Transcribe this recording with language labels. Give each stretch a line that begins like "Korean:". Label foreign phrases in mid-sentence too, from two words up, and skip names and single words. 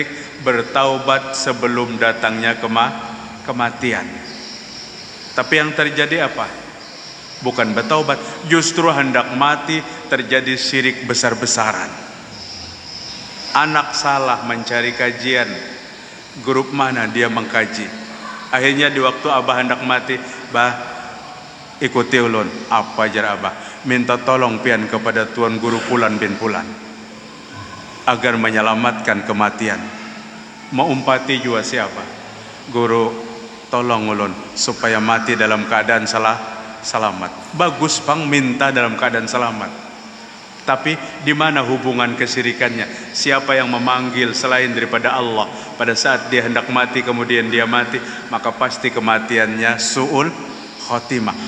Indonesian: Bertaubat sebelum datangnya kematian. Tapi yang terjadi apa? Bukan bertaubat, justru hendak mati terjadi syirik besar-besaran. Anak salah mencari kajian, grup mana dia mengkaji. Akhirnya di waktu abah hendak mati, bah ikuti ulun.
Banjar: Apa jar abah?
Indonesian: Minta tolong pian kepada tuan guru pulan bin pulan agar menyelamatkan kematian. Mau umpati juga siapa? Guru, tolong ulun supaya mati dalam keadaan selamat. Bagus Bang minta dalam keadaan selamat. Tapi di mana hubungan kesyirikannya? Siapa yang memanggil selain daripada Allah pada saat dia hendak mati kemudian dia mati, maka pasti kematiannya
Arabic: سوء الخاتمة.